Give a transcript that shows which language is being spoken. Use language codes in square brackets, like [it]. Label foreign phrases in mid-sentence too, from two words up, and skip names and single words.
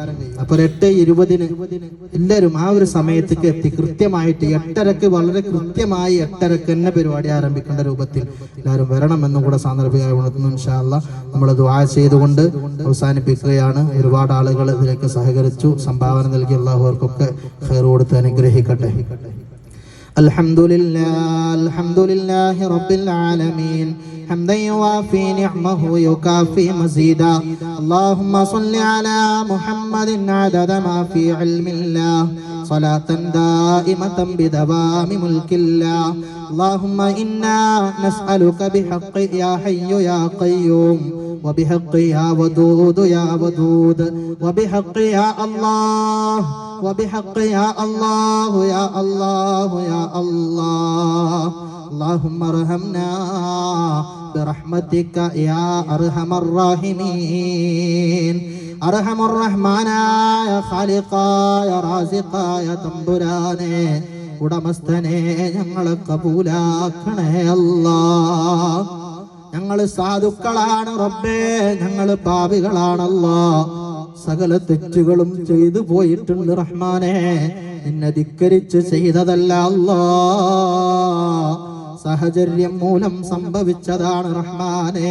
[ml] അപ്പോൾ 8:20 എല്ലാവരും ആ ഒരു സമയത്തേക്ക് എത്തി കൃത്യമായിട്ട് 8:30 വളരെ കൃത്യമായി 8:30 തന്നെ പരിപാടി ആരംഭിക്കേണ്ട രൂപത്തിൽ എല്ലാവരും വരണമെന്നും കൂടെ സാന്ദർഭികമായി ഉണർത്തുന്നു. [ar] إن شاء الله [ml] നമ്മൾ ദുആ ചെയ്തുകൊണ്ട് അവസാനിപ്പിക്കുകയാണ്. ഒരുപാട് ആളുകൾ ഇതിലേക്ക് സഹകരിച്ചു, സംഭാവന നൽകി. അല്ലാഹു അവർക്കൊക്കെ ഖൈർ കൊടുത്ത് അനുഗ്രഹിക്കട്ടെ. [ar] الحمد لله رب العالمين حمدا يوافي نعمه يكافي مزيدا. اللهم صل على محمد عدد ما في علم الله صلاة دائمة بدوام ملك الله. اللهم إنا نسألك بحق يا حي يا قيوم وبحق يا ودود يا ودود وبحق يا الله وبحق يا الله يا الله يا الله. اللهم ارحمنا برحمتك يا أرحم الراحمين. أرحم الرحمن يا خالق يا رازق يا [ml] തമ്പുരാനെ ഉടമസ്ഥനെ ഞങ്ങളെ കബൂലാക്കണേ അല്ലാ. ഞങ്ങൾ സാധുക്കളാണ് റബ്ബേ, ഞങ്ങൾ പാപികളാണല്ലാ. സകല തെറ്റുകളും ചെയ്തു പോയിട്ടുണ്ട് റഹ്മാനെ. നിന്നെ ധിക്കരിച്ച് ചെയ്തതല്ല അല്ലാ, സാഹചര്യം മൂലം സംഭവിച്ചതാണ് റഹ്മാനെ.